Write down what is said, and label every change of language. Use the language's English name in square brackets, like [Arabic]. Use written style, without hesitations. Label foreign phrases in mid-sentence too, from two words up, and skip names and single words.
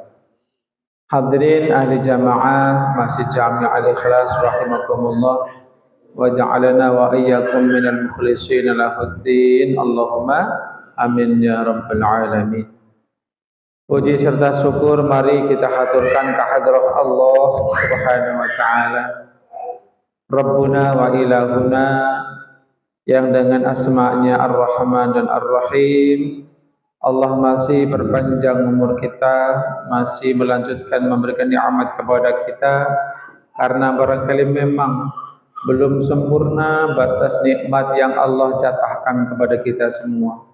[Indonesian] Hadirin ahli jamaah [Arabic] Masjid Jami' Al-Ikhlas رحمكم الله وجعلنا وإياكم من المخلصين له الدين اللهم آمين يا رب العالمين. [Indonesian] Puji serta syukur mari kita haturkan kehadrat Allah [Arabic] سبحانه وتعالى. ربنا وإلهنا [Indonesian] yang dengan asma-Nya Ar-Rahman dan Ar-Rahim. Allah masih berpanjang umur kita, masih melanjutkan memberikan nikmat kepada kita karena barangkali memang belum sempurna batas nikmat yang Allah jatahkan kepada kita semua.